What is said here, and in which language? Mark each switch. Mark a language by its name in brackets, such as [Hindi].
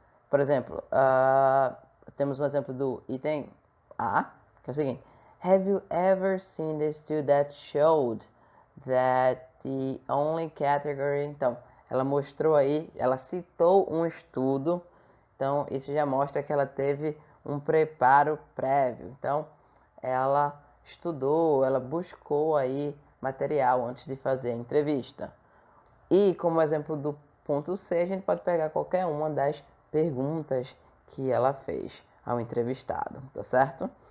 [Portuguese] Por exemplo, temos um exemplo do item A, que é o seguinte. [English] Have you ever seen the estudy that showed that the only category... [Portuguese] Então, ela mostrou aí, ela citou um estudo, então isso já mostra que ela teve um preparo prévio. Então, ela estudou, ela buscou aí material antes de fazer a entrevista. E como exemplo do ponto C, a gente pode pegar qualquer uma das perguntas que ela fez ao entrevistado, tá certo?